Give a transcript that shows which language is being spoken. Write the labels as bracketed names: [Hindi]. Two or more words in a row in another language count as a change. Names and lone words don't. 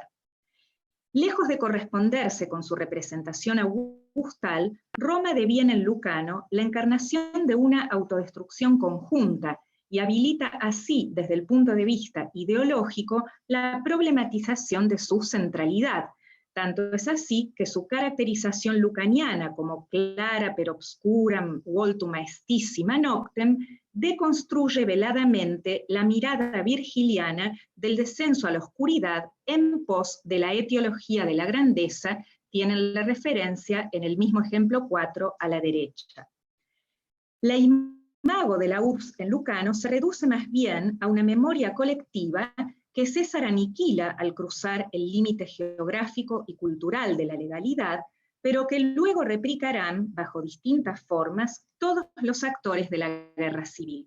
[Spanish] Lejos de corresponderse con su representación augustal, Roma deviene en Lucano la encarnación de una autodestrucción conjunta y habilita así, desde el punto de vista ideológico, la problematización de su centralidad. Tanto es así que su caracterización lucaniana como [Latin] clara per obscuram voltum maestissima noctem [Spanish] deconstruye veladamente la mirada virgiliana del descenso a la oscuridad en pos de la etiología de la grandeza. Tienen la referencia en el mismo ejemplo 4 a la derecha. La imago de la urbs en Lucano se reduce más bien a una memoria colectiva que César aniquila al cruzar el límite geográfico y cultural de la legalidad, pero que luego replicarán, bajo distintas formas, todos los actores de la guerra civil.